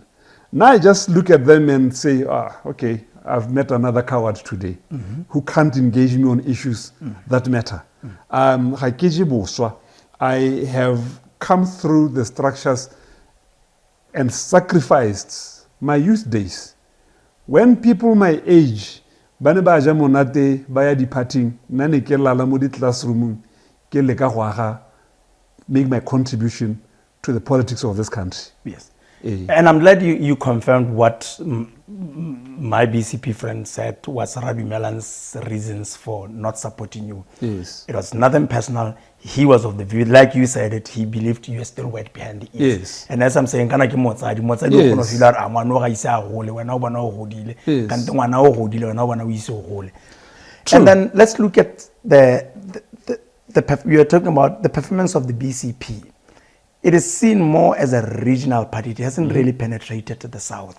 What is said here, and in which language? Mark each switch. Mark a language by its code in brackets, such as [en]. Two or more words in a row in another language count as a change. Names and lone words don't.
[en] Now I just look at them and say, okay, I've met another coward today who can't engage me on issues that matter. I have come through the structures and sacrificed my youth days. When people my age, [tn] bane ba ja monate ba ya departing, nane ke lala mo di classroom ke le ka hwaga [en] make my contribution to the politics of this country. Yes. And I'm glad you confirmed what my BCP friend said was Rabbi Melan's reasons for not supporting you. Yes. It was nothing personal. He was of the view, like you said it, he believed you were still wet behind the ears. Yes. And as I'm saying, [tn] kana ki motsadi [en] Yes. And then let's look at you are talking about the performance of the BCP. It is seen more as a regional party. It hasn't really penetrated to the south.